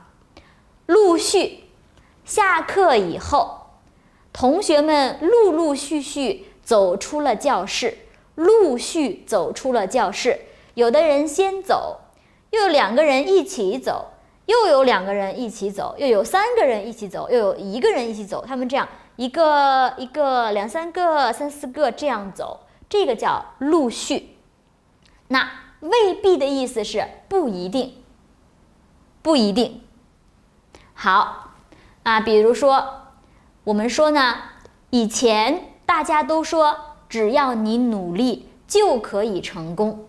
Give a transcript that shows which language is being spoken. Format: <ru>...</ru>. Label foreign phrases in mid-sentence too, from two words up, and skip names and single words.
<zh>陸續，下課以後，同學們陸陸續續走出了教室，陸續走出了教室。有的人先走，又有2個人一起走，又有2個人一起走，又有3個人一起走，又有1個人一起走。他們這樣一個2、3個、3、4個這樣走，這個叫陸續。那未必的意思是不一定，不一定。好。比如說，我們說呢，以前大家都說，只要你努力就可以成功。</zh>